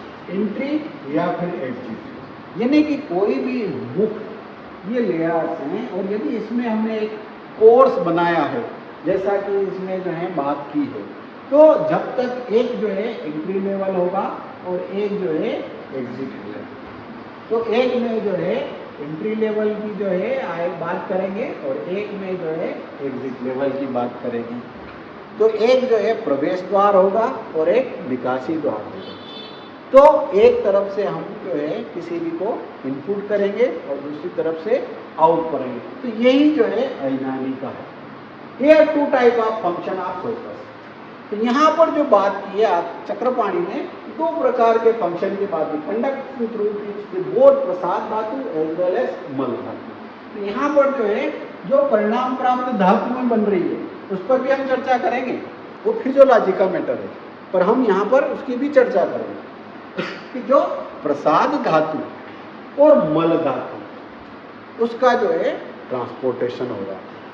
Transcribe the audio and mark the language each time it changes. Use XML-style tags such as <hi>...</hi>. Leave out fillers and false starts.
<hi>Entry या फिर exit, यानी कि कोई भी मुख ये लेयर्स हैं, और यदि इसमें हमने एक कोर्स बनाया है जैसा कि इसमें जो है बात की है, तो जब तक एक जो है एंट्री लेवल होगा और एक जो है एग्जिट लेवल, तो एक में जो है एंट्री लेवल की जो है बात करेंगे और एक में जो है एग्जिट लेवल की बात करेंगे। तो एक जो है प्रवेश द्वार होगा और एक निकासी द्वार होगा। तो एक तरफ से हम जो है किसी भी को इनपुट करेंगे और दूसरी तरफ से आउट करेंगे। तो यही जो है अयनानी का है।</hi> <en>Here two type of function of focus।</en> <hi>तो यहाँ पर जो बात की है चक्रपाणी ने, दो प्रकार के फंक्शन की बात की,</hi> <en>Conduct through both prasad dhatu as well as mal dhatu.</en> <hi>तो यहाँ पर जो है जो परिणाम प्राप्त धातु में बन रही है उस पर भी हम चर्चा करेंगे, वो फिजियोलॉजी का मैटर है, पर हम यहाँ पर उसकी भी चर्चा करेंगे कि जो प्रसाद धातु और मल धातु उसका जो है ट्रांसपोर्टेशन हो रहा है।</hi>